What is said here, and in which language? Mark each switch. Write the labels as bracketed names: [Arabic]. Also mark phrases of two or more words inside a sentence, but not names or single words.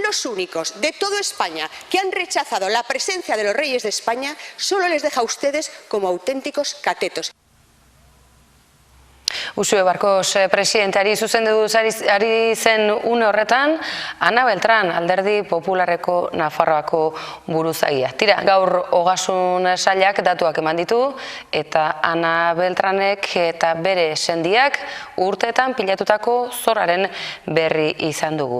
[Spanish] únicos de toda España que han rechazado la presencia de los reyes de España solo les deja a ustedes como auténticos catetos. [Basque] Uxue Barkos presidenteari zuzendu ari zen une horretan, Ana Beltran, Alderdi Popularreko Nafarroako buruzagia. Tira, gaur Ogasun Sailak datuak eman ditu, eta Ana Beltranek eta bere sendiak urteetan pilatutako zorraren berri izan dugu.